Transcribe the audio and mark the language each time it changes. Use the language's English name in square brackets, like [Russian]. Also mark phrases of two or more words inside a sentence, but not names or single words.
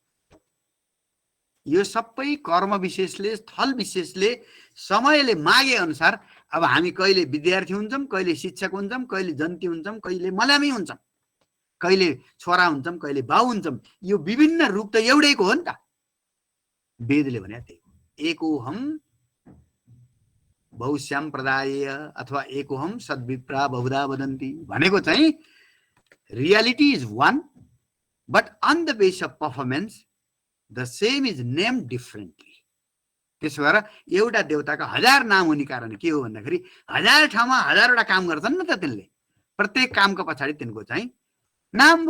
[Nepali] यो सबै कर्म विशेषले, स्थल विशेषले, समयले मागे अनुसार अब हामी कहिले विद्यार्थी हुन्छौँ, कहिले शिक्षक हुन्छौँ, कहिले जन्ती हुन्छौँ, कहिले मलामी हुन्छौँ, कहिले छोरा हुन्छौँ, कहिले बाउ हुन्छौँ। यो विभिन्न रूप त एउटैको हो नि त। वेदले भने त्यही हो, [Sanskrit] एकोहम बहुस्याम्प्रदाय अथवा एकोहम सद्विप्रा बहुधा वदन्ति [English] भनेको चाहिँ reality is one but on the base of performance the same is name differently. [Nepali] त्यसो भएर एउटा देवताका 1000 नाम हुने कारण के हो भन्दाखेरि 1000 ठाउँमा 1000वटा काम गर्छन् नि त। त्यसले प्रत्येक कामको पछाडि तिनको चाहिँ नाम भयो।